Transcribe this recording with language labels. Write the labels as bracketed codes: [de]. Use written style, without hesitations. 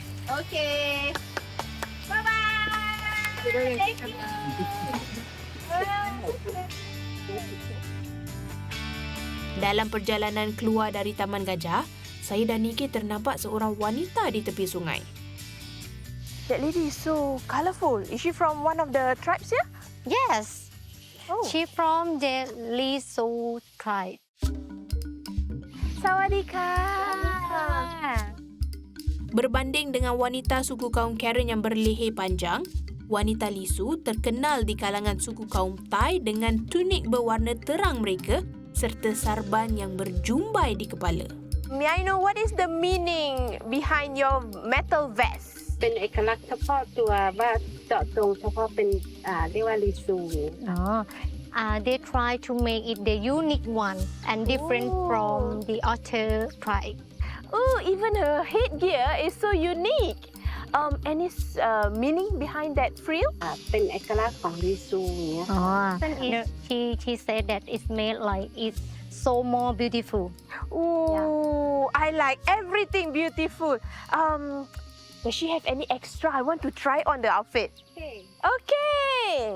[en] Okey. Bye-bye. Thank you. [ms] Dalam perjalanan keluar dari Taman Gajah, saya dan Nikki ternampak seorang wanita di tepi sungai. [en] That lady is so colourful. Is she from one of the tribes here? Yes. Oh. She from the Lisu tribe. [th] Sawadika. [ms] Berbanding dengan wanita suku kaum Karen yang berleher panjang, wanita Lisu terkenal di kalangan suku kaum Thai dengan tunik berwarna terang mereka serta sarban yang berjumbai di kepala. [en] May I know what is the meaning behind your metal vest? [th] เป็นเอกลักษณ์เฉพาะตัวว่าเจาะจงเฉพาะเป็นเรียกว่าลีซู [en] They try to make it the unique one and different from the other tribe. Oh, even her headgear is so unique. Any meaning behind that frill? [th] เป็นเอกลักษณ์ของลีซูอย่างเงี้ย [en] She said that it's made like it's so more beautiful. Oh, I like everything beautiful. Does she have any extra? I want to try on the outfit. Okay.